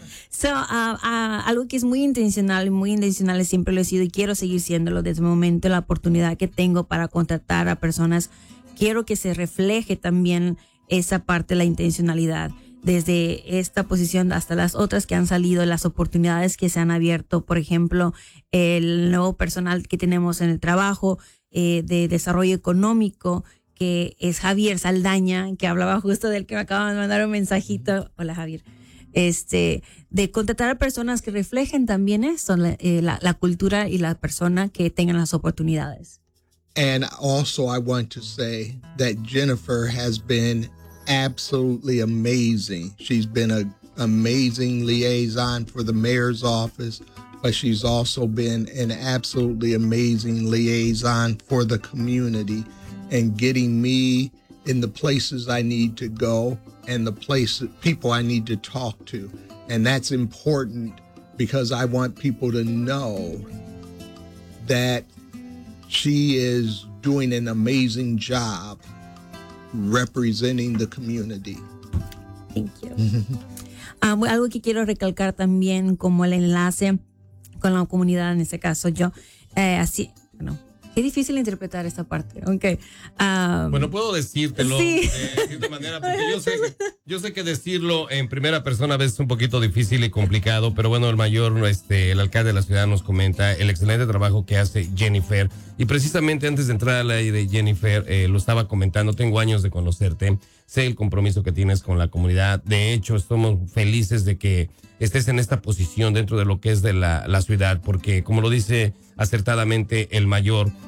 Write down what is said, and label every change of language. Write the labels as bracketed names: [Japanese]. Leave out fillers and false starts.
[Spanish] So, algo que es muy intencional, he siempre lo he sido y quiero seguir siéndolo desde el momento, la oportunidad que tengo para contratar a personas, quiero que se refleje también esa parte, la intencionalidad, desde esta posición hasta las otras que han salido, las oportunidades que se han abierto, por ejemplo, el nuevo personal que tenemos en el trabajo de desarrollo económico, que es Javier Saldaña, que hablaba justo del que me acaban de mandar un mensajito. Hola, Javier. De contratar a personas que reflejen también eso, la cultura y la persona que tengan las oportunidades. [English] And also I want to say that Jennifer has been absolutely amazing. She's been an amazing liaison for the mayor's office, but she's also been an absolutely amazing liaison for the community and getting me in the places I need to go and the places, people I need to talk to. And that's important because I want people to know that she is doing an amazing job representing the community. Thank you. [Spanish] algo que quiero recalcar también como el enlace con la comunidad, en este caso yo, así, bueno, qué difícil interpretar esta parte, aunque... Bueno, puedo decírtelo sí. De manera, porque yo sé que decirlo en primera persona a veces es un poquito difícil y complicado, pero bueno, el mayor, el alcalde de la ciudad nos comenta el excelente trabajo que hace Jennifer, y precisamente antes de entrar al aire, Jennifer, lo estaba comentando, tengo años de conocerte, sé el compromiso que tienes con la comunidad, de hecho, estamos felices de que estés en esta posición dentro de lo que es de la ciudad, porque como lo dice acertadamente el mayor,